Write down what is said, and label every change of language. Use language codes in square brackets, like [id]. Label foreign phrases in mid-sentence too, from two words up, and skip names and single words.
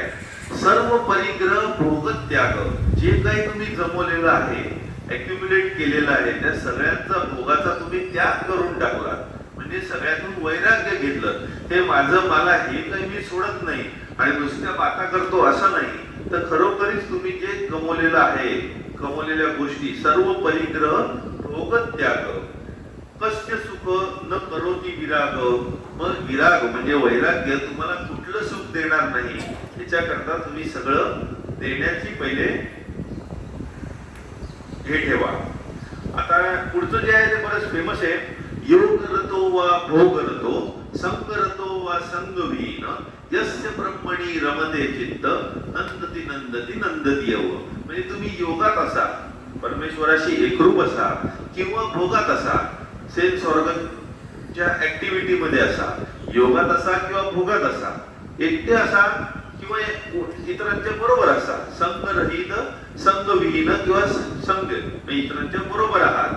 [sa] सर्व परिग्रह भोग त्याग, [mr] जे काही तुम्ही जमवलेलं आहे, अॅक्युम्युलेट केलेलं आहे, त्या सगळ्यांचा भोगाचा तुम्ही त्याग करून टाकला. म्हणजे सगळ्यातून वैराग्य घेतलं. हे माझं, मला, हे काही मी सोडत नाही आणि नुसत्या बाता करतो असं नाही. तर खरोखरीच तुम्ही जे गमवलेलं आहे, गमवलेल्या गोष्टी, [sa] सर्व परिग्रह भोग त्याग, कस्य सुख न करोती विराग. [mr] मग विराग म्हणजे वैराग्य तुम्हाला कुठलं सुख देणार नाही, त्याच्याकरता तुम्ही सगळं देण्याची पहिले हे ठेवा. आता पुढचं जे आहे ते बरंच फेमस आहे. [sa] योग रतो वा भोग रतो, संग रतो वा संगविहीन, यस्य ब्रह्मणी रमते चित्त, नंदती नंदती नंदती यव. [mr] म्हणजे तुम्ही योगात असा, परमेश्वराशी एकरूप असा, किंवा भोगात असा, [en] sense organच्या activity [mr] मध्ये असा, योगात असा किंवा भोगात असा, एकटे असा किंवा इतरांच्या बरोबर असा, संगरहित संगविहीन किंवा संग इतरांच्या बरोबर आहात.